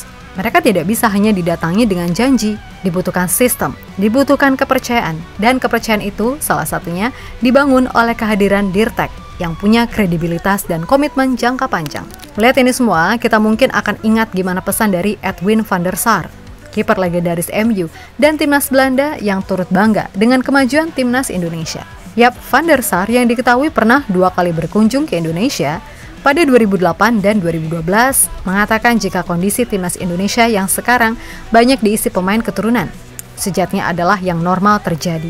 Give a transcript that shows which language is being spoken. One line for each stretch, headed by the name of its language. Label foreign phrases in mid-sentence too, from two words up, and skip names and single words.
Indonesian: Mereka tidak bisa hanya didatangi dengan janji, dibutuhkan sistem, dibutuhkan kepercayaan, dan kepercayaan itu salah satunya dibangun oleh kehadiran Dirtek yang punya kredibilitas dan komitmen jangka panjang. Melihat ini semua, kita mungkin akan ingat gimana pesan dari Edwin van der Sar, kiper legendaris MU dan timnas Belanda yang turut bangga dengan kemajuan timnas Indonesia. Yap, Van der Sar yang diketahui pernah 2 kali berkunjung ke Indonesia pada 2008 dan 2012 mengatakan jika kondisi timnas Indonesia yang sekarang banyak diisi pemain keturunan, sejatinya adalah yang normal terjadi.